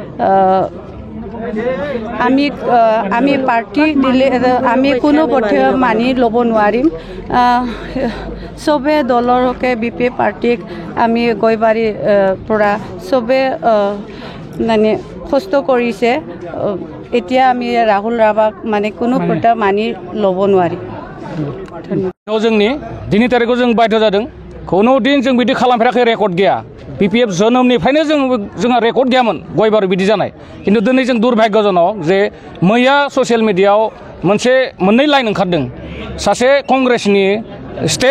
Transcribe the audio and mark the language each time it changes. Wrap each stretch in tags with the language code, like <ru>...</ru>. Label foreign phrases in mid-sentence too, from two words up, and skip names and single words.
<as>আমি পাৰ্টি দিলে আমি কোনো পথে মানি ল'ব নোৱাৰিম চবে দলৰ হকে বিপিএফ পাৰ্টিক আমি গৈবাৰীৰ পৰা চবে মানে কষ্ট কৰিছে এতিয়া আমি ৰাহুল ৰাভাক মানে কোনো পথে মানি ল'ব নোৱাৰিম</as> <brx>जोंनि दिनै तारिखआव जों बाध्य जादों कोनो दिन जों बिदि खालामफेराखै रेकर्ड गैया बिपिएफ जोनोमनिफ्रायनो जोंहा रेकर्ड गैयामोन गयबार बिदि जानाय किन्तु दिनै जों दुर्भाग्यजनक जे मैया</brx> <en>social media</en> <brx>मोननै लाइन ओंखारदों सासे कंग्रेसनि स्टेट</brx>